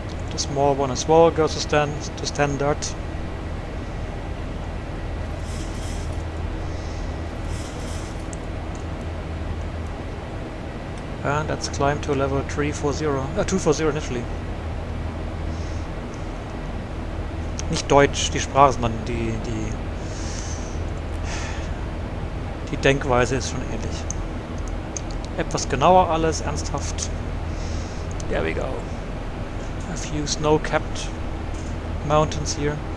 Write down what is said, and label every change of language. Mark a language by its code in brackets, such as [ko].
[en] The small one as well goes to standard. And let's climb to level 240 initially. [de] Nicht Deutsch, die Sprache, sondern die Denkweise ist schon ähnlich. Etwas genauer alles, ernsthaft. [en] There we go. A few snow-capped mountains here.